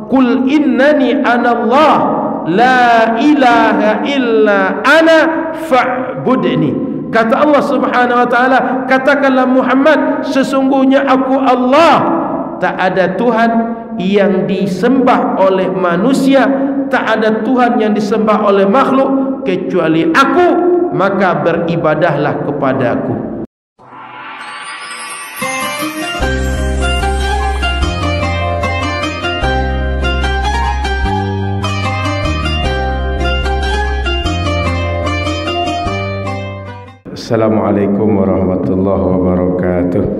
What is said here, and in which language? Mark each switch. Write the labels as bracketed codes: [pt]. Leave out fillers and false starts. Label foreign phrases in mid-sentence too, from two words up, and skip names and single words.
[ar] قل إنني أنا الله لا إله إلا أنا فاعبدني. [id] Kata Allah [ar] سبحانه وتعالى, [id] katakanlah Muhammad, sesungguhnya aku Allah, tak ada Tuhan yang disembah oleh manusia, tak ada Tuhan yang disembah oleh makhluk kecuali aku, maka beribadahlah kepada aku. [ar] السلام عليكم ورحمة الله وبركاته.